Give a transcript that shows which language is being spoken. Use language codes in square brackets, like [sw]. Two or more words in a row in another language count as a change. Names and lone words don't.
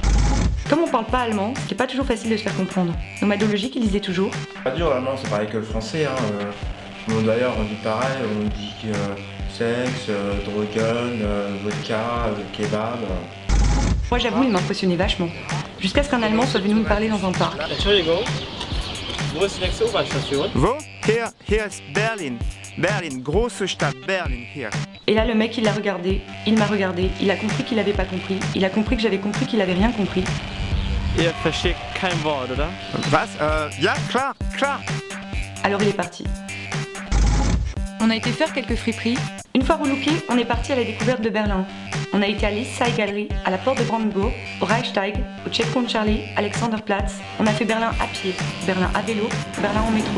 [fr] Comme on parle pas allemand, ce qui est pas toujours facile de se faire comprendre, nomadologique, il disait toujours Pas dur, l'allemand, c'est pareil que le français. Hein. Bon, d'ailleurs, on dit pareil, on dit sexe, drogen, vodka, kebab. Moi j'avoue, il m'impressionnait vachement. Jusqu'à ce qu'un Allemand soit venu nous parler dans un parc. [de] Entschuldigung, wo ist die nächste U-Bahn-Station? Wo? Hier ist Berlin. Berlin, große Stadt, Berlin, hier. [fr] Et là, le mec, il l'a regardé, il m'a regardé, il a compris qu'il avait pas compris, il a compris que j'avais compris qu'il avait rien compris. [de] Ihr versteht kein Wort, oder? Was? Ja, klar, klar. [fr] Alors il est parti. On a été faire quelques friperies. Une fois relooké, on est parti à la découverte de Berlin. On a été à l'East Side Gallery, à la porte de Brandenburg, au Reichstag, au Checkpoint Charlie, Alexanderplatz. On a fait Berlin à pied, Berlin à vélo, Berlin en métro.